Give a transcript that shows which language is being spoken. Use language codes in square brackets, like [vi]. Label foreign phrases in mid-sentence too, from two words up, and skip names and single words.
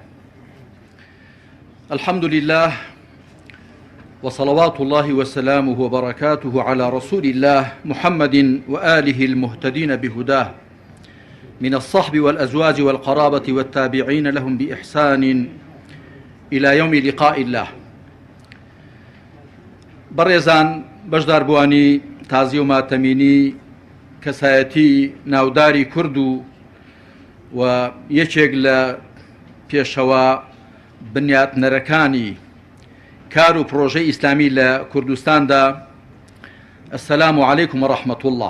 [ar] الحمد لله وصلوات الله وسلامه وبركاته على رسول الله محمد وآله المهتدين بهداه من الصحب والأزواج والقرابة والتابعين لهم بإحسان إلى يوم لقاء الله. [ckb] بەڕێزان بەشداربووانی تازی و ماتەمینی کەسایەتی ناوداری کورد و یەکێک لە پێشەوە بنیاتنەرەکانی کار و پرۆژەی ئیسلامی لە کوردستاندا، [ar] ئەسەلام عەلەیکم وەڕەحمەت الله.